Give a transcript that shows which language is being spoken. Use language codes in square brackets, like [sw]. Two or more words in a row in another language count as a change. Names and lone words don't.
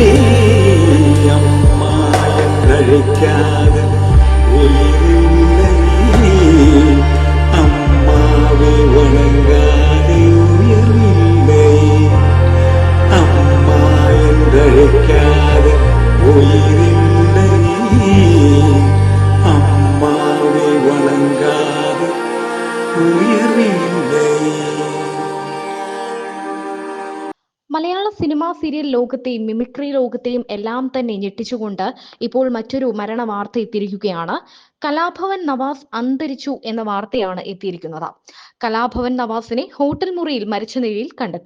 [ta] அம்மா என்றழைக்காத உயிரில்லை, அம்மாவை வணங்காத உயிரில்லை. அம்மா என்றழைக்காத உயிரில்லை, அம்மாவை வணங்காத உயிரில்லை. [ml] മലയാള സിനിമ സീരിയൽ ലോകത്തെയും മിമിക്രി ലോകത്തെയും എല്ലാം തന്നെ ഞെട്ടിച്ചുകൊണ്ട് ഇപ്പോൾ മറ്റൊരു മരണ വാർത്ത എത്തിയിരിക്കുകയാണ്. കലാഭവൻ നവാസ് അന്തരിച്ചു എന്ന വാർത്തയാണ് എത്തിയിരിക്കുന്നത്. കലാഭവൻ നവാസിനെ ഹോട്ടൽ മുറിയിൽ മരിച്ച നിലയിൽ കണ്ടെത്തി.